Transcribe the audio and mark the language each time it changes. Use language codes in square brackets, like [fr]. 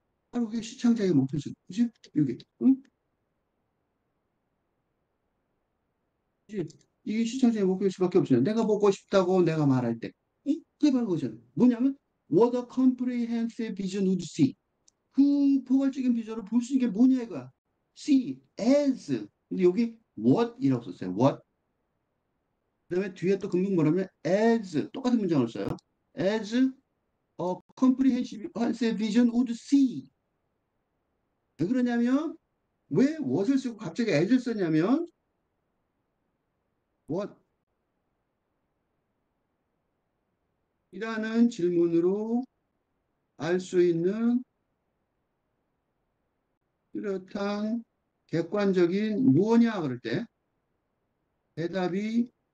[ko] 바로 그게 시청자의 목표죠. 그지? 이게 응? 그지? 이게 시청자의 목표일 수밖에 없어요. 내가 보고 싶다고 내가 말할 때 그게 바로 그거잖아. 뭐냐면 [en] what a comprehensive vision would see. [ko] 그 포괄적인 비전을 볼 수 있는 게 뭐냐 이거야. [en] See as. [ko] 근데 여기 what이라고 썼어요. [en] what. [ko] 그다음에 뒤에 또 금방 뭐라면 as 똑같은 문장을 써요. [en] as a comprehensive vision would see. [ko] 왜 그러냐면 왜 what을 쓰고 갑자기 as를 썼냐면 what이라는 질문으로 알 수 있는 뚜렷한 객관적인 무엇이냐 그럴 때 대답이